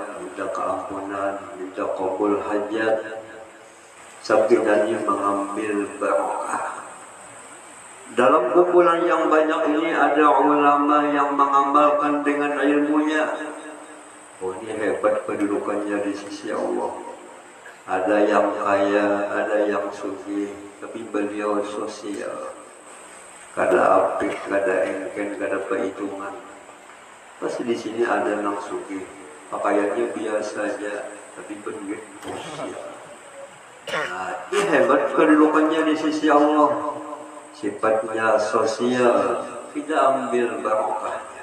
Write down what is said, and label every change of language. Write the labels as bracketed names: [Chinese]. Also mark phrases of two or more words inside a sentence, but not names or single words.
[Indonesian] Minta keampunan, minta qabul hajat, sabdanya mengambil barokah. Dalam kumpulan yang banyak ini ada ulama yang mengamalkan dengan ilmunya. Oh, ini hebat kedudukannya di sisi Allah. Ada yang kaya, ada yang sufi, tapi beliau sosial. [Banjar] Kada apik, kada engken, kada perhitungan. [Indonesian] Pasti di sini ada yang sufi, pakaiannya biasa saja, tapi berduit sosial. Nah, ini hebat kedudukannya di sisi Allah. Sifatnya sosial, kita ambil barokahnya.